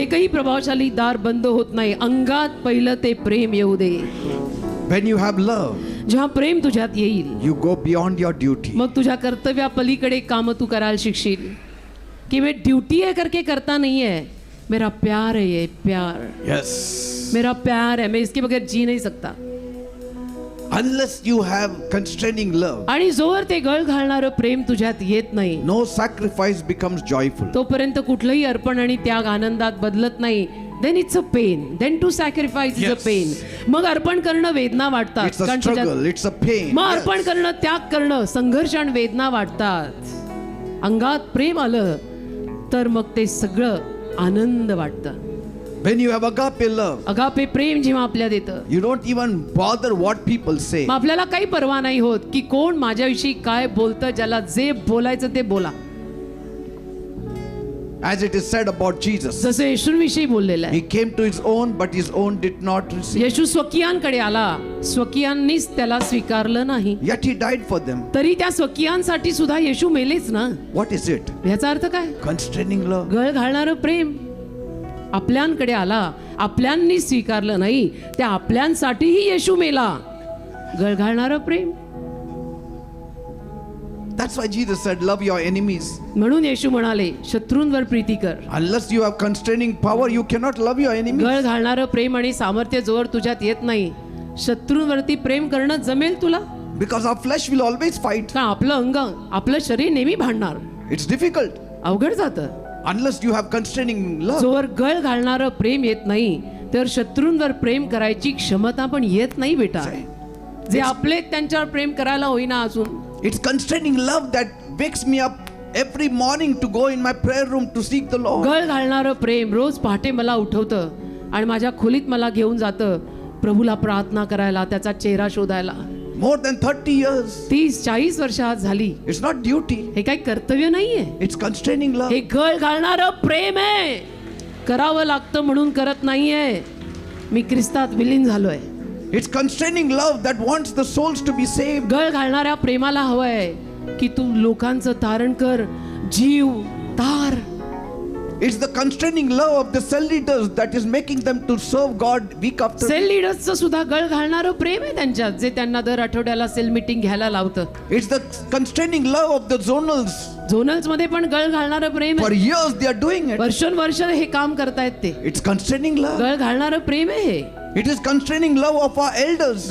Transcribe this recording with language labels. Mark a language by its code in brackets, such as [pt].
[mr] एकही प्रभावशाली दार बंद होत नाही. अंगात पहिलं ते प्रेम येऊ दे. [en] When you have love, [mr] जेव्हा प्रेम तुझ्यात येईल, [en] you go beyond your duty. [mr] मग तुझ्या कर्तव्यापलीकडे काम तू करायला शिकशील. [hi] कि मैं ड्यूटी है करके करता नहीं है, मेरा प्यार है, ये प्यार [en] Yes. [hi] मेरा प्यार है, मैं इसके बगैर जी नहीं सकता. [en] Unless you have constraining love, [mr] आणि जोवर ते गळ घालणारं प्रेम तुझ्यात येत नाही, [en] no sacrifice becomes joyful. [mr] तोपर्यंत कुठलंही अर्पण आणि त्याग आनंदात बदलत नाही. [en] Then it's a pain. Then to sacrifice is a Yes. Pain. [mr] मग अर्पण करणं वेदना वाटतात. [en] It's a [mr] कारण तुझ्यात- [en] struggle, it's a pain. [mr] मग [en] Yes. [mr] अर्पण करणं, त्याग करणं, संघर्ष आणि वेदना वाटतात. अंगात प्रेम आलं तर मग ते सगळं आनंद वाटतं. [en] When you have agape love, [mr] agape प्रेम जेव्हा आपल्यात येतं, [en] you don't even bother what people say. [mr] मग आपल्याला काही पर्वा नाही होत की कोण माझ्याविषयी काय बोलतं. ज्याला जे बोलायचं ते बोला. [en] As it is said about Jesus, [mr] जसं येशूंविषयी बोललेलं आहे. [en] He came to His own, but His own did not receive. [mr] येशू स्वकीयांकडे आला, स्वकीयांनीच त्याला स्वीकारलं नाही. [en] Yet He died for them. [mr] तरी त्या स्वकीयांसाठी सुद्धा येशू मेलेच ना. [en] What is it? [mr] याचा अर्थ काय? [en] Constraining love. [mr] गळ घालणारं प्रेम. आपल्यांकडे आला, आपल्यांनी स्वीकारलं नाही, त्या आपल्यांसाठीही येशू मेला. गळ घालणारं प्रेम. [en] That's why Jesus said, love your enemies. [mr] म्हणून येशू म्हणाले, शत्रूंवर प्रीती कर. [en] Unless you have constraining power, you cannot love your enemies. [mr] गळ घालणारं प्रेम आणि सामर्थ्य जोवर तुझ्यात येत नाही, शत्रूंवरती प्रेम करणं जमेल तुला? [en] Because our flesh will always fight. [mr] कारण आपलं अंग, आपलं शरीर नेहमी भांडणार. [en] It's difficult. [mr] अवघड जातं. [en] Unless you have constraining love. [mr] जोवर गळ घालणारं प्रेम येत नाही, तर शत्रूंवर प्रेम करायची क्षमता पण येत नाही बेटा. जे आपले त्यांच्यावर प्रेम करायला होईना अजून. [en] It's constraining love that wakes me up every morning to go in my prayer room to seek the Lord. [mr] गळ घालणारं प्रेम रोज पहाटे मला उठवतं आणि माझ्या खोलीत मला घेऊन जातं प्रभूला प्रार्थना करायला, त्याचा चेहरा शोधायला. [en] More than 30 years. [mr] 30-40 वर्ष आज झाली. [en] It's not duty. [mr] हे काही कर्तव्य नाहीये, [en] It's constraining love. [mr] हे गळ घालणारं प्रेम आहे. करावं लागतं म्हणून करत नाहीये. मी ख्रिस्तात विलीन झालोय. [en] It's constraining love that wants the souls to be saved. [mr] गळ घालणाऱ्या प्रेमाला हवंय की तू लोकांचं तारण कर, जीव तार. [en] It's the constraining love of the cell leaders that is making them to serve God week after [mr] sale [en] week. [mr] लीडर्सचं सुद्धा गळ घालणारं प्रेम आहे त्यांच्यात, जे त्यांना दर आठवड्याला सेल मीटिंग घ्यायला लावतं. [en] It's the constraining love of the zonals. [mr] झोनल्स मध्ये पण गळ घालणारं प्रेम [en] For [mr] आहे. [en] years they are doing it. [mr] वर्षोनवर्ष हे काम करतायत ते. [en] It's constraining love. [mr] गळ घालणारं प्रेम आहे हे. [en] It is constraining love of our elders